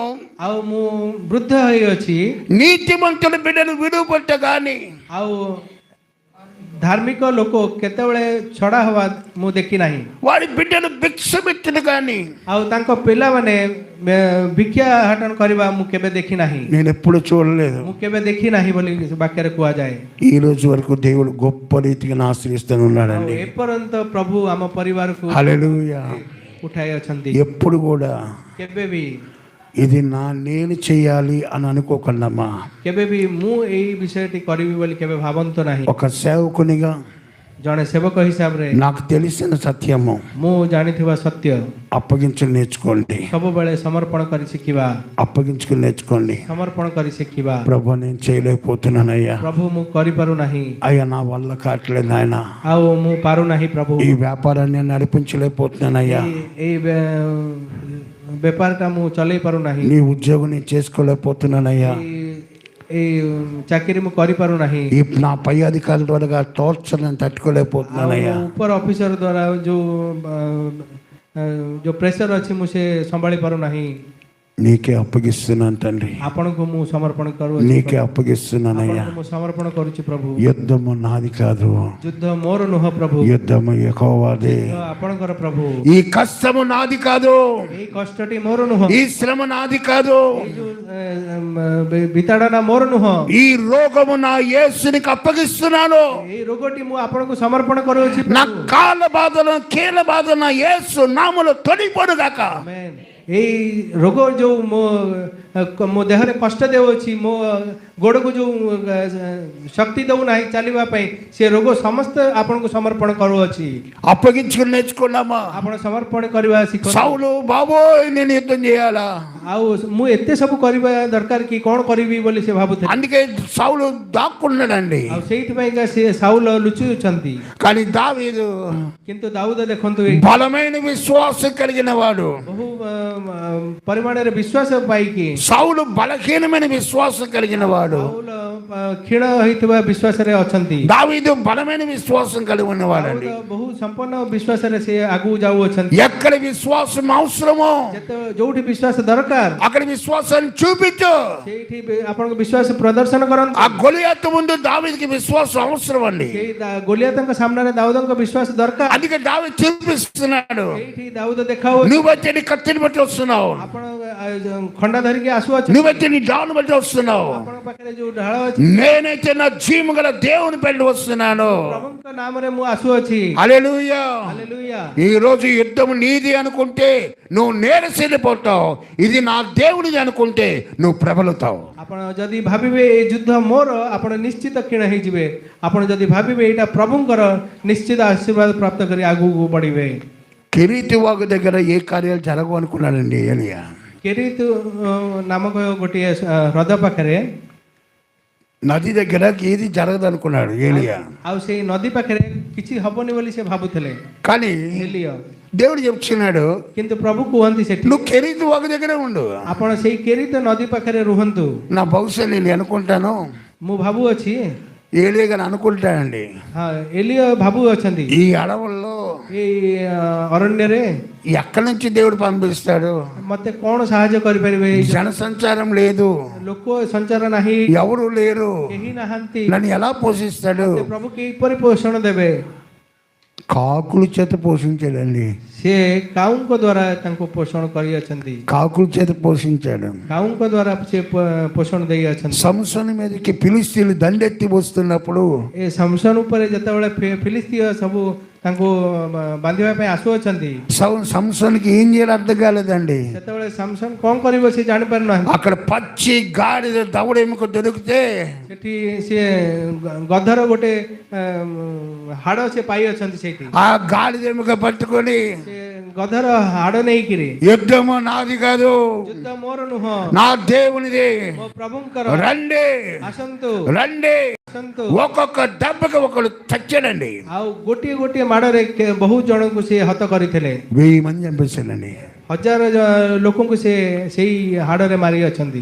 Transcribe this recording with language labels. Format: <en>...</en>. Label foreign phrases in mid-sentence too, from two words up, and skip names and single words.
<or>ଆଉ ମୁଁ ବୃଦ୍ଧ ହେଇଅଛି,</or> <te>నీతిమంతుల బిడ్డను విడువబట్ట గాని</te> <or>ଆଉ ଧାର୍ମିକ ଲୋକ କେତେବେଳେ ଛଡ଼ା ହେବା ମୁଁ ଦେଖି ନାହିଁ</or> <te>వాడి బిడ్డలు భిక్ష పెట్టిన కానీ</te> <or>ଆଉ ତାଙ୍କ ପିଲାମାନେ ଭିକ୍ଷା ହଟନ କରିବା ମୁଁ କେବେ ଦେଖି ନାହିଁ</or> <te>నేను ఎప్పుడు చూడలేదు.</te> <or>ମୁଁ କେବେ ଦେଖି ନାହିଁ ବୋଲି ବାକ୍ୟରେ କୁହାଯାଏ</or> <te>ఈ రోజు వరకు దేవుడు గొప్ప రీతిగా ఆశ్రయిస్తూ</te> <or>ଆଉ</or> <te>ఉన్నాడండి.</te> <or>ଏପର୍ଯ୍ୟନ୍ତ ପ୍ରଭୁ ଆମ ପରିବାରକୁ</or> <te>హల్లెలూయా.</te> <or>ଉଠାଇ ଅଛନ୍ତି</or> <te>ఎప్పుడు కూడా</te> <or>କେବେ ବି</or> <te>ఇది నేను చేయాలి అని అనుకోకండమ్మా.</te> <or>କେବେ ବି ମୁଁ ଏଇ ବିଷୟଟି କରିବି ବୋଲି କେବେ ଭାବନ୍ତୁ ନାହିଁ</or> <te>ఒక సేవకునిగా</te> <or>ଜଣେ ସେବକ ହିସାବରେ</or> <te>నాకు తెలిసిన సత్యము</te> <or>ମୁଁ ଜାଣିଥିବା ସତ୍ୟ</or> <te>అప్పగించుకుని నేర్చుకోండి.</te> <or>ସବୁବେଳେ ସମର୍ପଣ କରି ଶିଖିବା</or> <te>అప్పగించుకుని నేర్చుకోండి.</te> <or>ସମର୍ପଣ କରି ଶିଖିବା</or> <te>ప్రభు నేను చేయలేకపోతున్నానయ్యా,</te> <or>ପ୍ରଭୁ ମୁଁ କରିପାରୁନାହିଁ</or> <te>అయ్యా నా వల్ల కావట్లేదు నాయన,</te> <or>ଆଉ ମୁଁ ପାରୁନାହିଁ ପ୍ରଭୁ</or> <te>ఈ వ్యాపారాన్ని నడిపించలేకపోతున్నానయ్యా,</te> <or>ଏଇ ବେପାରଟା ମୁଁ ଚଲେଇ ପାରୁନାହିଁ</or> <te>నీ ఉద్యోగం నేను చేసుకోలేకపోతున్నానయ్యా,</te> <or>ଏଇ ଚାକିରି ମୁଁ କରିପାରୁନାହିଁ</or> <te>ఈ నా పై అధికారుల ద్వారా టార్చర్ నేను తట్టుకోలేకపోతున్నానయ్యా.</te> <or>ଉପର ଅଫିସର ଦ୍ୱାରା ଯୋଉ ପ୍ରେସର ଅଛି ମୁଁ ସେ ସମ୍ଭାଳି ପାରୁନାହିଁ</or> <te>నీకే అప్పగిస్తున్నాను తండ్రి,</te> <or>ଆପଣଙ୍କୁ ମୁଁ ସମର୍ପଣ କରୁଛି</or> <te>నీకే అప్పగిస్తున్నానయ్యా.</te> <or>ଆପଣଙ୍କୁ ମୁଁ ସମର୍ପଣ କରୁଛି ପ୍ରଭୁ</or> <te>యుద్ధము నాది కాదు,</te> <or>ଯୁଦ୍ଧ ମୋର ନୁହଁ ପ୍ରଭୁ</or> <te>యుద్ధము యెహోవాదే.</te> <or>ଆପଣଙ୍କର ପ୍ରଭୁ</or> <te>ఈ కష్టము నాది కాదు,</te> <or>ଏଇ କଷ୍ଟଟି ମୋର ନୁହଁ</or> <te>ఈ శ్రమ నాది కాదు,</te> <or>ଏଇ ଯୋଉ ବିତାଡ଼ନା ମୋର ନୁହଁ</or> <te>ఈ రోగము నా యేసునికి అప్పగిస్తున్నాను.</te> <or>ଏଇ ରୋଗଟି ମୁଁ ଆପଣଙ୍କୁ ସମର୍ପଣ କରୁଅଛି</or> <te>నా కాళ్ళ బాధను కీళ్ళ బాధ నా యేసు నామములో తొలగిపోను గాక.</te> <or>ଆମେନ୍। ଏଇ ରୋଗ ଯୋଉ ମୋ ଦେହରେ କଷ୍ଟ ଦେଉଅଛି, ମୋ ଗୋଡ଼କୁ ଯୋଉ ଶକ୍ତି ଦେଉନାହିଁ ଚାଲିବା ପାଇଁ, ସେ ରୋଗ ସମସ୍ତେ ଆପଣଙ୍କୁ ସମର୍ପଣ କରୁଅଛି।</or> <te>అప్పగించుకుని నేర్చుకున్నామా?</te> <or>ଆପଣ ସମର୍ପଣ କରିବା ଶିଖନ୍ତୁ।</or> <te>సౌలు బాబోయ్ నేను యుద్ధం చేయాలా,</te> <or>ଆଉ ମୁଁ ଏତେ ସବୁ କରିବା ଦରକାର କି କ'ଣ କରିବି ବୋଲି ସେ ଭାବୁଥିଲେ,</or> <te>అందుకే సౌలు దాక్కున్నాడండి.</te> <or>ଆଉ ସେଇଥିପାଇଁକା ସେ ସାଉଲ ଲୁଚୁଛନ୍ତି।</or> <te>కానీ దావీదు</te> <or>କିନ୍ତୁ ଦାଉଦ ଦେଖନ୍ତୁ</or> <te>బలమైన విశ్వాసం కలిగిన వాడు,</te> <or>ବହୁ ପରିମାଣରେ ବିଶ୍ୱାସ ପାଇକି</or> <te>సౌలు బలహీనమైన విశ్వాసం కలిగిన వాడు,</te> <or>ସାଉଲ କ୍ଷୀଣ ହୋଇଥିବା ବିଶ୍ୱାସରେ ଅଛନ୍ତି।</or> <te>దావీదు బలమైన విశ్వాసం కలిగి ఉన్నవాడండి.</te> <or>ଦାଉଦ ବହୁ ସମ୍ପନ୍ନ ବିଶ୍ୱାସରେ ସେ ଆଗକୁ ଯାଉଅଛନ୍ତି।</or> <te>ఎక్కడ విశ్వాసం అవసరమో</te> <or>ଯୋଉଠି ବିଶ୍ୱାସ ଦରକାର</or> <te>అక్కడ విశ్వాసాన్ని చూపించు.</te> <or>ସେଇଠି ଆପଣଙ୍କ ବିଶ୍ୱାସ ପ୍ରଦର୍ଶନ କରନ୍ତୁ।</or> <te>ఆ గొలియాతు ముందు దావీదుకి విశ్వాసం అవసరం అండి.</te> <or>ସେଇ ଗୋଲିଆତଙ୍କ ସାମ୍ନାରେ ଦାଉଦଙ୍କ ବିଶ୍ୱାସ దొరକାର।</or> <te>అందుకే దావీదు చూపిస్తున్నాడు,</te> <or>ସେଇଠି ଦାଉଦ ଦେଖାଉଛି</or> <te>నువ్వు వచ్చి నీ కత్తిని బట్టి వస్తున్నావు,</te> <or>ଆପଣ ଖଣ୍ଡା ଧରିକି ଆସୁଅଛନ୍ତି,</or> <te>నువ్వు వచ్చి నీ డాను బట్టి వస్తున్నావు,</te> <or>ଆପଣଙ୍କ ପାଖରେ ଯୋଉ ଢାଳ ଅଛି</or> <te>నేనైతే నా జీవము గల దేవుని పెళ్లి వస్తున్నాను.</te> <or>ପ୍ରଭୁଙ୍କ ନାମରେ ମୁଁ ଆସୁଅଛି।</or> <te>హల్లెలూయా.</te> <or>ହାଲେଲୁୟା।</or> <te>ఈ రోజు యుద్ధం నీది అనుకుంటే నువ్వు నేరసిల్లిపోతావు, ఇది నా దేవుడిది అనుకుంటే నువ్వు ప్రబలుతావు.</te> <or>ଆପଣ ଯଦି ଭାବିବେ ଏ ଯୁଦ୍ଧ ମୋର, ଆପଣ ନିଶ୍ଚିତ କ୍ଷୀଣ ହେଇଯିବେ। ଆପଣ ଯଦି ଭାବିବେ ଏଇଟା ପ୍ରଭୁଙ୍କର, ନିଶ୍ଚିତ ଆଶୀର୍ବାଦ ପ୍ରାପ୍ତ କରି ଆଗକୁ ବଢିବେ।</or> <te>కిరీతి వాగు దగ్గర ఏ కార్యాలు జరగవు అనుకున్నాడండి ఏలియా.</te> <or>କେରିତ ନାମକ ଗୋଟିଏ ହ୍ରଦ ପାଖରେ,</or> <te>నది దగ్గర ఏది జరగదు అనుకున్నాడు ఏలియా.</te> <or>ଆଉ ସେଇ ନଦୀ ପାଖରେ କିଛି ହବନି ବୋଲି ସେ ଭାବୁଥିଲେ</or> <te>కానీ</te> <or>ଏଲିୟ।</or> <te>దేవుడు చెప్తున్నాడు,</te> <or>କିନ୍ତୁ ପ୍ରଭୁ କୁହନ୍ତି ସେଠି</or> <te>నువ్వు కెరీతి వాగు దగ్గరే ఉండు.</te> <or>ଆପଣ ସେଇ କେରିତ ନଦୀ పాଖରେ ରୁହନ୍ତୁ।</or> <te>నా బహుశా నేను అనుకుంటాను,</te> <or>ମୁଁ ଭାବୁଅଛି,</or> <te>ఏలియా గారు అనుకుంటానండి,</te> <or>ହଁ ଏଲିୟ ଭାବୁଅଛନ୍ତି</or> <te>ఈ అడవుల్లో</te> <or>ଏଇ ଅରଣ୍ୟରେ</or> <te>ఎక్కడి నుంచి దేవుడు పంపిస్తాడు,</te> <or>ମତେ କ'ଣ ସାହାଯ୍ୟ କରିପାରିବେ?</or> <te>జన సంచారం లేదు,</te> <or>ଲୋକ ସଞ୍ଚାର ନାହିଁ,</or> <te>ఎవరు లేరు,</te> <or>କେହି ନାହାନ୍ତି,</or> <te>నన్ను ఎలా పోషిస్తాడు?</te> <or>ସେ ପ୍ରଭୁ କିପରି ପୋଷଣ ଦେବେ?</or> <te>కాకుల చేత పోషించాడండి.</te> <or>ସେ କାଉଙ୍କ ଦ୍ୱାରା ତାଙ୍କୁ ପୋଷଣ କରିଅଛନ୍ତି।</or> <te>కాకుల చేత పోషించాడు.</te> <or>କାଉଙ୍କ ଦ୍ୱାରା ସେ ପୋଷଣ ଦେଇଅଛନ୍ତି।</or> <te>సంసోను మీదకి ఫిలిస్తీన్లు దండెత్తి వస్తున్నప్పుడు</te> <or>ଏ ସମସନ ଉପରେ ଯେତେବେଳେ ଫିଲିସ୍ତୀୟ ସବୁ ତାଙ୍କୁ ବାନ୍ଧିବା ପାଇଁ ଆସୁଅଛନ୍ତି,</or> <te>సంసోనుకి ఏం చేయాలి అర్థం కాలేదండి.</te> <or>ସେତେବେଳେ ସମସନ କ'ଣ କରିବ ସେ ଜାଣିପାରୁନାହାନ୍ତି।</or> <te>అక్కడ పచ్చి గాడిద దవడ ఎముక దొరికితే</te> <or>ସେଠି ସିଏ ଗଧର ଗୋଟେ ହାଡ଼ ସେ ପାଇଅଛନ୍ତି। ସେଇଠି</or> <te>ఆ గాడిద ఎముక పట్టుకొని</te> <or>ସେ ଗଧର ହାଡ଼ ନେଇକିରି,</or> <te>యుద్ధము నాది కాదు,</te> <or>ଯୁଦ୍ଧ ମୋର ନୁହଁ,</or> <te>నా దేవునిది,</te> <or>ମୋ ପ୍ରଭୁଙ୍କର,</or> <te>రండి</te> <or>ଆସନ୍ତୁ</or> <te>రండి,</te> <or>ଆସନ୍ତୁ।</or> <te>ఒక్కొక్క దెబ్బకి ఒకడు చచ్చాడండి.</te> <or>ଆଉ ଗୋଟିଏ ଗୋଟିଏ ମାଡ଼ରେ ବହୁତ ଜଣଙ୍କୁ ସେ ହତ କରିଥିଲେ।</or> <te>1000 మంది చంపేశాడండి.</te> <or>ହଜାର ଲୋକଙ୍କୁ ସେ ସେଇ ହାଡ଼ରେ ମାରିଅଛନ୍ତି।</or>